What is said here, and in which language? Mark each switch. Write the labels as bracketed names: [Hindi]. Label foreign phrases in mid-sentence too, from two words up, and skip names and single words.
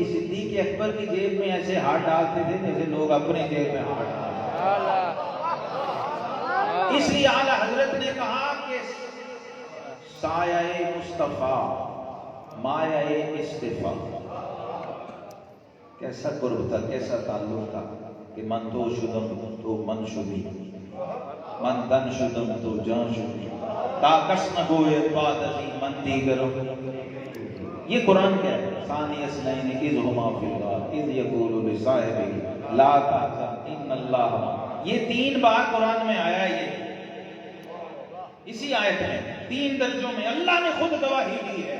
[Urdu] صدیق اکبر کی جیب میں ایسے ہاتھ ڈالتے تھے جیسے لوگ اپنے جیب میں ہاتھ ڈالتے. اس لیے اعلیٰ حضرت نے کہا کہ سایہ مصطفیٰ مایہ استفا. کیسا قرب تھا, کیسا تعلق تھا کہ [Persian] من تو شدم تو من شدی, من تن شدم تو جان شدی, تا کس نہ گوئے پادتی من دیگرم. [Urdu] یہ قرآن کیا ہے؟ [Arabic] ثانی اثنین اذ ہما فی الغار اذ یقول لصاحبہ لا تحزن ان اللہ. [Urdu] یہ 3 بار قرآن میں آیا. یہ اسی آیت میں 3 درجوں میں اللہ نے خود گواہی دی ہے.